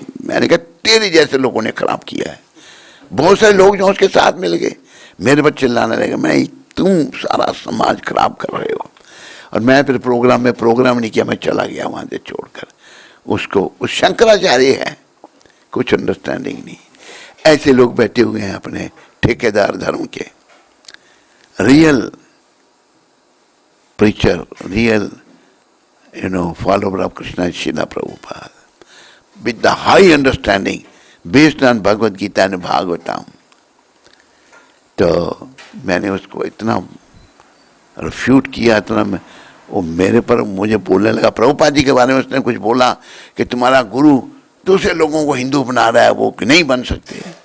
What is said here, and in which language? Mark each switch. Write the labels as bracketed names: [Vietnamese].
[Hindi] मैंने कहा तेरे जैसे लोगों ने खराब किया है। बहुत सारे लोग जो उसके साथ मिल गए, मेरे बच्चे चिल्लाने लगे, मैं तुम सारा समाज खराब कर रहे हो। और मैं फिर प्रोग्राम नहीं किया, मैं चला गया वहां से छोड़कर उसको। उस शंकराचार्य है, कुछ अंडरस्टैंडिंग नहीं। ऐसे लोग बैठे हुए हैं अपने ठेकेदार धर्म के। [English] real preacher, real follower of Krishna is Srila Prabhupada with the high understanding based on [Hindi] Bhagavad Gita and Bhagavatam. तो मैंने उसको इतना रिफ्यूट किया, इतना वो मेरे पर मुझे बोलने लगा, प्रभुपाद जी के बारे में उसने कुछ बोला कि तुम्हारा गुरु दूसरे लोगों को हिंदू बना रहा है, वो नहीं बन सकते।